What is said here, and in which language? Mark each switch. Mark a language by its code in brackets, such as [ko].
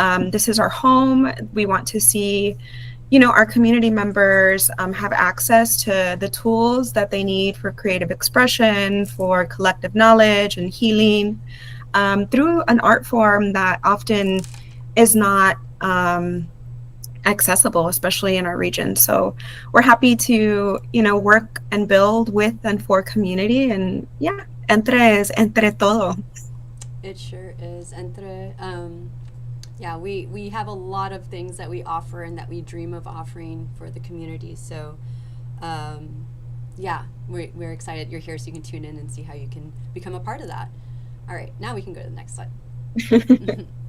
[en] This is our home. We want to see, our community members have access to the tools that they need for creative expression, for collective knowledge and healing, through an art form that often is not accessible, especially in our region. So we're happy to, work and build with and for community. And yeah, [es] Entre es entre todo. [en] It sure is. Entre, yeah, we have a lot of things that we offer and that we dream of offering for the community. So, yeah, we're excited you're here so you can tune in and see how you can become a part of that. All right, now we can go to the next slide.